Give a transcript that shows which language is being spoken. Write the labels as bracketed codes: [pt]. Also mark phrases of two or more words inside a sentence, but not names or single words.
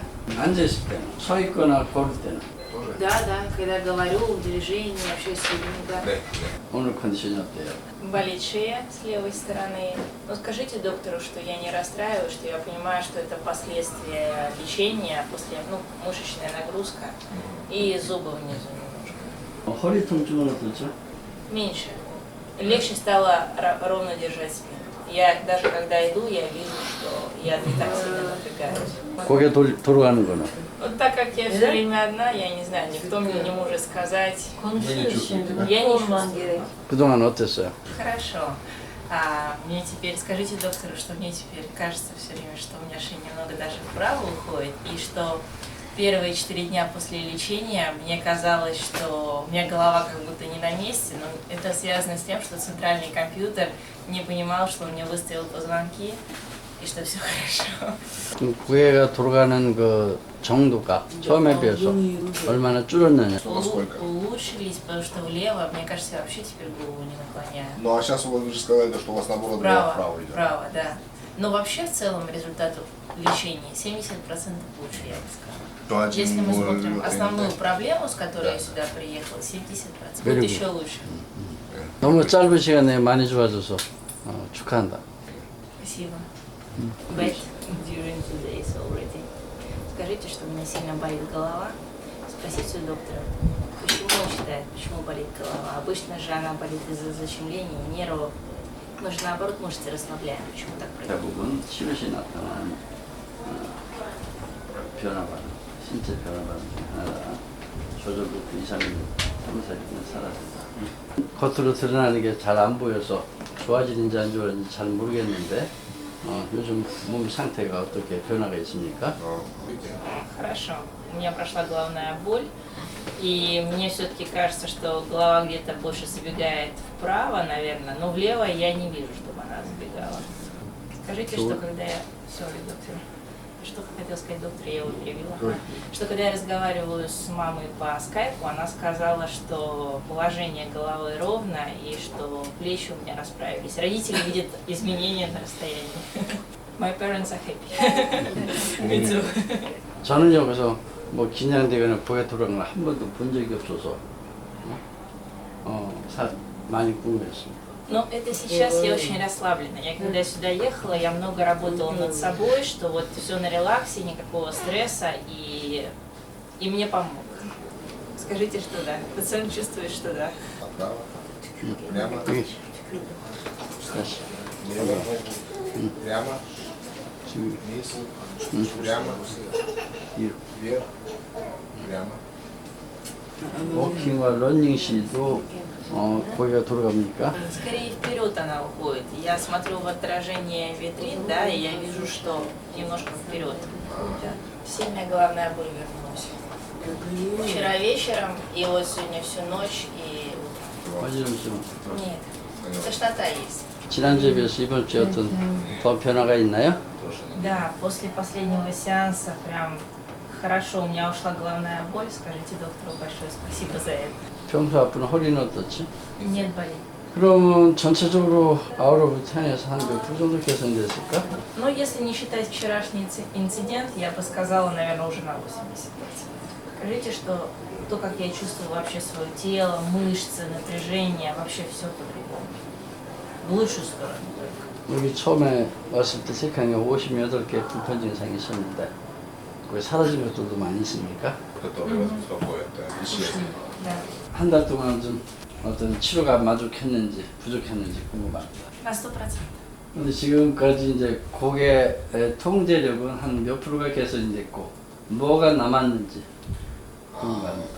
[ko] 앉아있을 때는, 서 있거나 걸을 때는. [ru] Да, когда говорю в движении, общаюсь с людьми, да. [ko] 오늘 컨디션이 어때요? [ru] Болит шея с левой стороны. Но скажите доктору, что я не расстраиваюсь, что я понимаю, что это последствия лечения, после, мышечная нагрузка и зубы внизу немножко. [ko] 허리 통증은 어떻죠? [ru] Меньше. Легче стало ровно держать спину. Я даже когда иду, я вижу, что я не так сильно напрягаюсь. [ko] 고개 돌아가는 거는? [ru] Вот так как я все время одна, я не знаю, никто мне не может сказать. Я не чувствую. [ko] 그동안 어땠어요? [ru] Хорошо. Мне теперь, скажите доктору, что мне теперь кажется все время, что у меня шея немного даже вправо уходит, и что первые 4 дня после лечения мне казалось, что у меня голова как будто не на месте, но это связано с тем, что центральный компьютер не понимал, что он мне выставил позвонки, и что все хорошо. [ko] 고개가 돌아가는 그 정도가 처음에 비해서 얼마나 줄었느냐? [ru] Улучшились, потому что влево, мне кажется, я вообще теперь голову не наклоняю. Ну а сейчас вы же сказали, что у вас наоборот вправо идет. Вправо, да. Но вообще в целом результат лечения 70% лучше, я бы сказала. Если мы смотрим основную проблему, с которой я сюда приехала, 70%. Будет еще лучше. [ko] 너무 짧은 시간에 많이 좋아져서 축하한다. [ru] Спасибо. [en] But during 2 days already. [ru] Скажите, что у меня сильно болит голова. Спросите у доктора, почему он считает, почему болит голова. Обычно же она болит из-за защемления нервов Мы же наоборот мышцы расслабляем. Почему так происходит? [ko] 대부분 치료시 나타나는 변화반, 신체 변화반 중 하나가 조절부터 이상이 탐색이면 사라진다. 겉으로 드러나는 게 잘 안 보여서 좋아지는지 안 좋아지는지 잘 모르겠는데 요즘 몸 상태가 어떻게 변화가 있습니까? [ru] Хорошо. У меня прошла головная боль, и мне все-таки кажется, что голова где-то больше забегает вправо, наверное, но влево я не вижу, чтобы она забегала. Скажите, что когда я... Sorry, доктор. Что хотел сказать доктор, я его перевела. Что когда я разговариваю с мамой по скайпу, она сказала, что положение головы ровно и что плечи у меня расправились. Родители видят изменения на расстоянии. [en] My parents are happy. Me too. [ko] 저는요, 그래서 뭐 긴장되거나 고개 돌아가는 걸 한 번도 본 적이 없어서 많이 궁금했습니다. [ru] Но это сейчас я очень расслаблена. Я когда сюда ехала, я много работала над собой, что вот все на релаксе, никакого стресса, и мне помог. Скажите, что да. Пациент чувствует, что да. Направо. Прямо. [ko] 다시. [ru] Лево. Прямо. Вниз. Прямо. Вверх. Прямо. [ko] 워킹과 러닝 시도 고개가 돌아갑니까? [ru] Скорее вперед она уходит. Я смотрю в отражение витрин, да, и я вижу, что немножко вперед. Да. Сильная головная боль вернулась. Вчера вечером, и вот сегодня всю ночь, и [ko] 어지럼증. [ru] нет, тошнота есть. [ko] 지난주에 비해서 이번 주에 어떤 더 변화가 있나요? [ru] Да, после последнего сеанса прям хорошо, у меня ушла головная боль. Скажите доктору большое спасибо за это. [ko] 평소 아픈 허리는 어떻지? [ru] Нет боли. [ko] 그러면 전체적으로 [en] out of [ko] 10에서 한 몇 프로 정도 개선됐을까? [ru] Но если не считать вчерашний инцидент, я бы сказала, наверное, уже на 80%. Скажите, что то, как я чувствую вообще свое тело, мышцы, напряжение, вообще все по-другому. В лучшую сторону только. [ko] 여기 처음에 왔을 때 체크한 게 58개 불편 증상이 있었는데 그게 사라진 것들도 많이 있습니까? [ru] Которые вас беспокоят. Исчезли. Да. [ko] 한 달 동안 좀 어떤 치료가 만족했는지 부족했는지 궁금합니다. [ru] На 100%. [ko] 근데 지금까지 이제 고개의 통제력은 한 몇 프로가 개선이 됐고 뭐가 남았는지 궁금합니다.